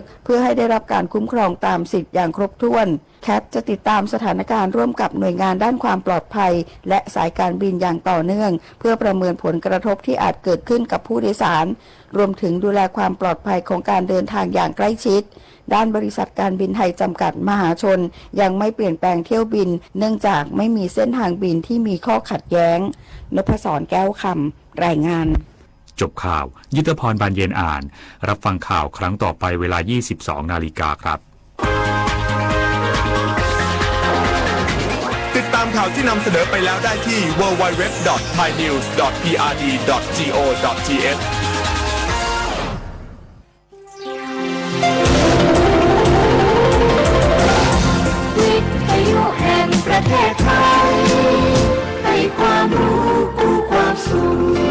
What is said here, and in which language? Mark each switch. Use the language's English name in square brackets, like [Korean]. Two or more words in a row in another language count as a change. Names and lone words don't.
[Thai] เพื่อให้ได้รับการคุ้มครองตามสิทธิอย่างครบถ้วนแคทจะติดตามสถานการณ์ร่วมกับหน่วยงานด้านความปลอดภัยและสายการบินอย่างต่อเนื่องเพื่อประเมินผลกระทบที่อาจเกิดขึ้นกับผู้โดยสารรวมถึงดูแลความปลอดภัยของการเดินทางอย่างใกล้ชิดด้านบริษัทการบินไทยจำกัดมหาชนยังไม่เปลี่ยนแปลงเที่ยวบินเนื่องจากไม่มีเส้นทางบินที่มีข้อขัดแย้งนพศรแก้วคำรายงาน จบข่าวยุทธพรบานเย็นอ่านรับฟังข่าวครั้งต่อไปเวลา 22 นาฬิกาครับ ติดตามข่าวที่นำเสนอไปแล้วได้ที่ www.thainews.prd.go.th วิทยุแห่งประเทศไทยให้ความรู้กู้ความสุข